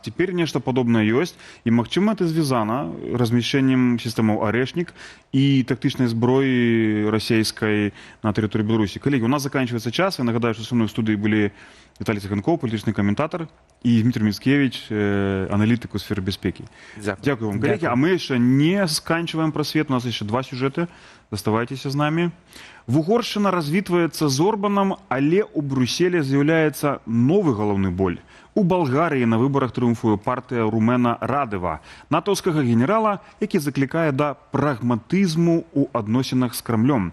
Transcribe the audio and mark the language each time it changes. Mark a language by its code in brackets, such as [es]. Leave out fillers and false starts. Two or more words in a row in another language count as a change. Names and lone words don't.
[be] Цяпер нешта падобнае ёсць, і магчыма это звязана размяшчэннем сістэмаў «Арэшнік» і тактычнай зброі расійскай на тэрыторыі Беларусі. Калегі, у нас заканчивается час. Я нагадаю, што са мной ў студыі былі Віталій Циганков, палітычны каментатор, і Дмитрий Мицкевич, аналітык у сферы бяспекі. [uk] Дякую вам, [be] коллеги. А мы яшчэ не сканчиваем про свет. [ru] У нас еще 2 сюжеты. [uk] Заставайтеся з намі. [be] Угоршчына развітваецца з Орбанам, але ў Брюсселе з'яўляецца новы галаўны боль. У Балгарыі на выбарах трыумфуе партыя Румена Радева, натоўскага генерала, які заклікае да прагматызму ў адносінах з Крамлём.